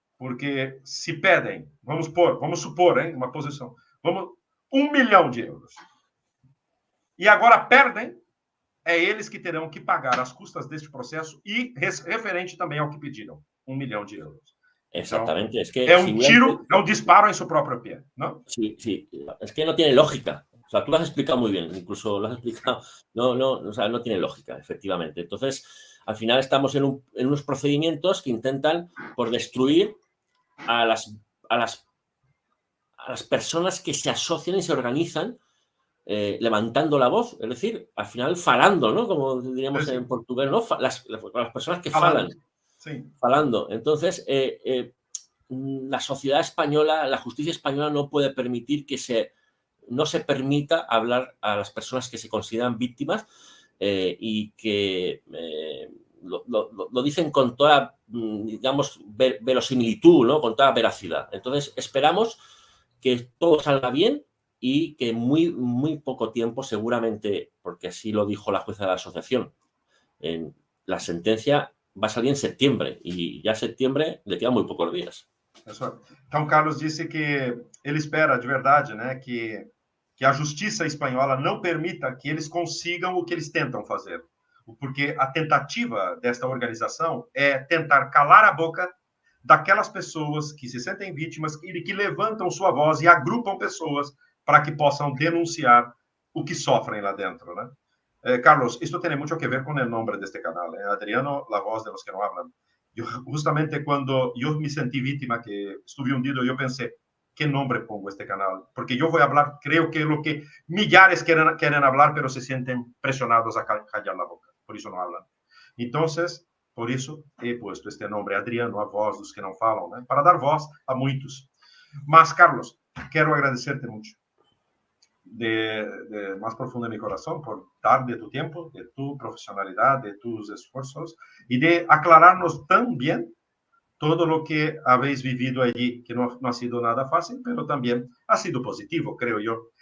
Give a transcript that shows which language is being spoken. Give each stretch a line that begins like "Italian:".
Portuguese: Porque se pedem, vamos supor, hein, uma posição, 1 milhão de euros. E agora perdem, é eles que terão que pagar as custas deste processo e referente também ao que pediram, 1 milhão de euros.
Spanish: Exactamente, es que é si un tiro, é un disparo en su propio pie, ¿no? Sí, sí, es que no tiene lógica. O sea, tú lo has explicado muy bien, incluso lo has explicado. No, no, o sea, no tiene lógica, efectivamente. Entonces, al final estamos en unos procedimientos que intentan por destruir a las, a las, a las personas que se asocian y se organizan levantando la voz, es decir, al final
Portuguese: falando,
Spanish: ¿no? Como diríamos en portugués, ¿no? Las personas que falan, sí.
Portuguese: falando.
Spanish: Entonces, la sociedad española, la justicia española no puede permitir que no se permita hablar a las personas que se consideran víctimas y que lo dicen con toda, digamos, verosimilitud, ¿no? Con toda veracidad. Entonces, esperamos que todo salga bien y que muy, muy poco tiempo, seguramente, porque así lo dijo la jueza de la asociación, la sentencia va a salir en septiembre y ya septiembre le quedan muy pocos días.
Portuguese: Então, Carlos disse que ele espera de verdade, né, que a justiça espanhola não permita que eles consigam o que eles tentam fazer. Porque a tentativa desta organização é tentar calar a boca daquelas pessoas que se sentem vítimas e que levantam sua voz e agrupam pessoas para que possam denunciar o que sofrem lá dentro, né?
Spanish: Carlos, esto tiene mucho que ver con el nombre de este canal, Adriano, la voz de los que no hablan. Yo, justamente cuando yo me sentí víctima, que estuve hundido, yo pensé, ¿qué nombre pongo a este canal? Porque yo voy a hablar, creo que lo que millares quieren hablar, pero se sienten presionados a callar la boca, por eso no hablan.
Portuguese: Entonces, por isso
Spanish: he puesto este nombre,
Portuguese: Adriano, a voz dos que não falam, né? Para dar voz a muitos.
Spanish: Mas, Carlos, quero agradecerte mucho, de más profundo de mi corazón, por dar de tu tiempo, de tu profesionalidad, de tus esfuerzos y de aclararnos tan bien todo lo que habéis vivido allí, que no ha sido nada fácil, pero también ha sido positivo, creo yo.